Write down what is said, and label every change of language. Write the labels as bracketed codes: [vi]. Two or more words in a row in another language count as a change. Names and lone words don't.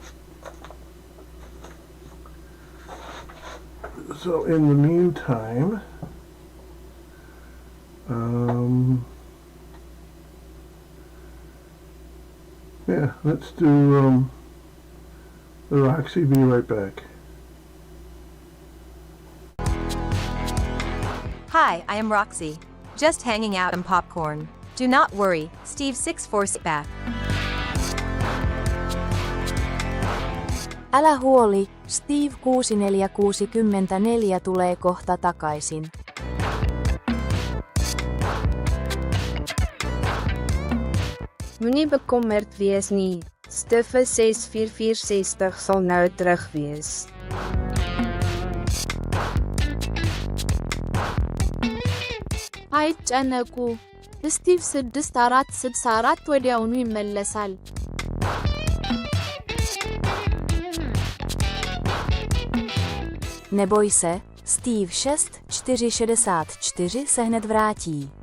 [en] So in the meantime, yeah, let's do the Roxy. Be right back. Hi, I am Roxy. Just hanging out and popcorn. Do not worry, Steve 646 back. [fi] Älä huoli, Steve 6464 tulee kohta takaisin. [af] Moenie bekommerd wees nie. Steve 6464 sal nou terug wees. [am] አይጨነቁ ስቲቭ 6464 ወዲያውኑ ይመለሳል። [cs] Neboj se, Steve 6464 se hned vrátí.